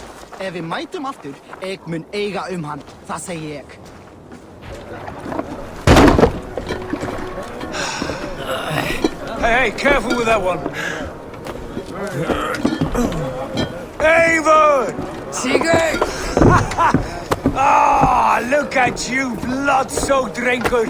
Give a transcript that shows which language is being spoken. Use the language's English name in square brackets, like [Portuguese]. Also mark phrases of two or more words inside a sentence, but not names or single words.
[Icelandic] Vi mætum aftur, ég mun eiga hann, það segi ég. [English] Hey, careful with that one. Eivor! Sigurd! Ah, look at you, blood-soaked drunkard.